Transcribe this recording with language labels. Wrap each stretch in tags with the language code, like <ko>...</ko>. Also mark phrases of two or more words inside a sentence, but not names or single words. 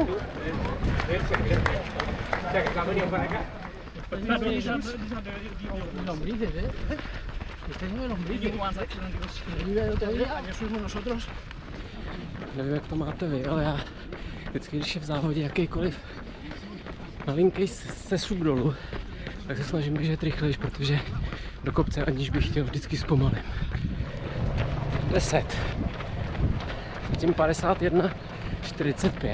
<es>Lombrices, ¿eh? Este año de lombrices. Ayer fuimos nosotros.</es> <cs>Nevím, jak to máte vy, ale já vždycky, když je v závodě jakýkoliv malinký sesup dolů, tak se snažím běžet rychlejš, protože do kopce, aniž bych chtěl vždycky zpomalím. 10. Tím 51, 45.</cs>